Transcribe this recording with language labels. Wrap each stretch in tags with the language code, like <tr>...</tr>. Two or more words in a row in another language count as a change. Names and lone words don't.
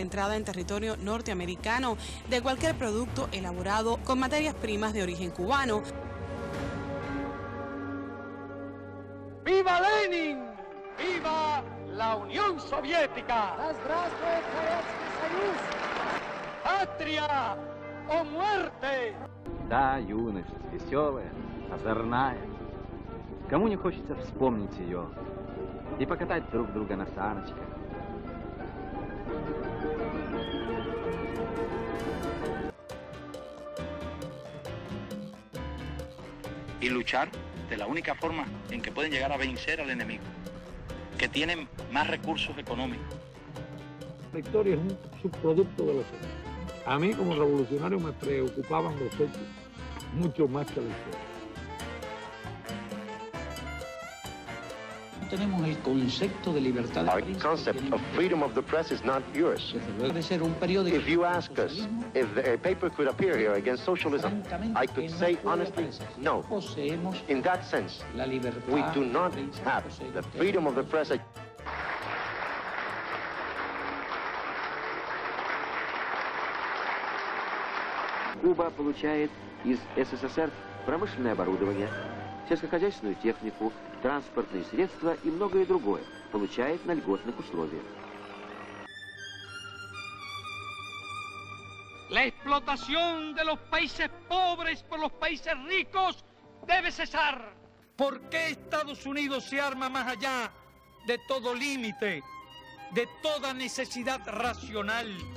<es>entrada en territorio norteamericano de cualquier producto elaborado con materias primas de origen cubano. ¡Viva Lenin! ¡Viva la Unión Soviética! ¡Patria o muerte!</es> <ru>Да, юность, веселая, озорная. Кому не хочется вспомнить ее и покатать друг друга на саночках.</ru> <es>Y luchar de la única forma en que pueden llegar a vencer al enemigo, que tienen más recursos económicos. La historia es un subproducto de los hechos. A mí como revolucionario me preocupaban los hechos, mucho más que la historia. Tenemos el concepto de libertad de prensa.</es> <en>Our concept of freedom of the press is not yours.</en> <es>Debe ser un periódico.</es> <en>If you ask us if a paper could appear here against socialism, I could say honestly, no. In that sense, we do not have the freedom of the press.</en> <ru>Куба получает из СССР промышленное оборудование, сельскохозяйственную технику, транспортные средства и многое другое. Получает на льготных условиях.</ru> <es>La explotación de los países pobres por los países ricos debe cesar. ¿Por qué Estados Unidos se arma más allá de todo límite, de toda necesidad racional?</es>